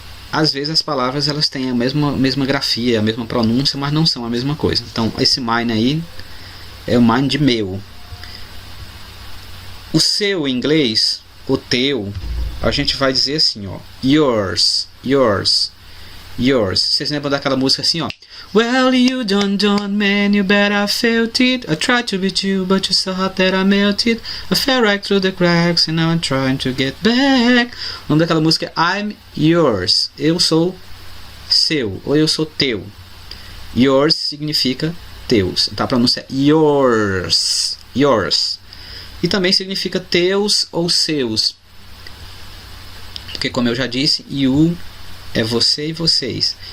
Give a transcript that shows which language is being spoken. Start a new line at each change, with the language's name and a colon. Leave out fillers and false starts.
Portuguese: Às vezes as palavras elas têm a mesma grafia, a mesma pronúncia, mas não são a mesma coisa. Então esse mine aí é o mine de meu. O seu em inglês, o teu, a gente vai dizer assim, ó, yours. Vocês lembram daquela música assim, ó?
English: Well, you don't, man, you bet I felt it. I tried to beat you, but you so hot that I melted. I fell right through the cracks, and now I'm trying to get back.
Portuguese: O nome daquela música é I'm yours. Eu sou seu, ou eu sou teu. Yours significa teus. Então a pronúncia é yours. E também significa teus ou seus. Porque, como eu já disse, you é você e vocês.